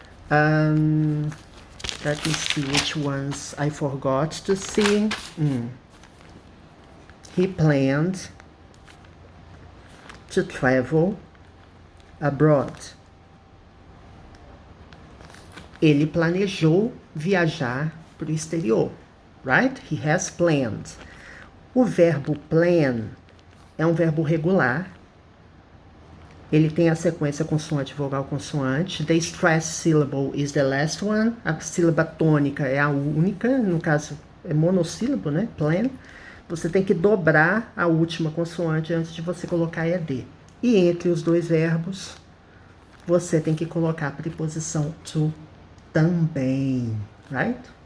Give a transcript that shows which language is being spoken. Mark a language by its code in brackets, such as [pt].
[en] Let me see which ones I forgot to see. He planned to travel abroad. [pt] Ele planejou viajar para o exterior, right? [en] He has planned. [pt] O verbo plan é um verbo regular. Ele tem a sequência consoante, vogal, consoante. [en] The stressed syllable is the last one. [pt] A sílaba tônica é a única, no caso é monossílabo, né? Plan. Você tem que dobrar a última consoante antes de você colocar ED. E entre os dois verbos, você tem que colocar a preposição to também, right?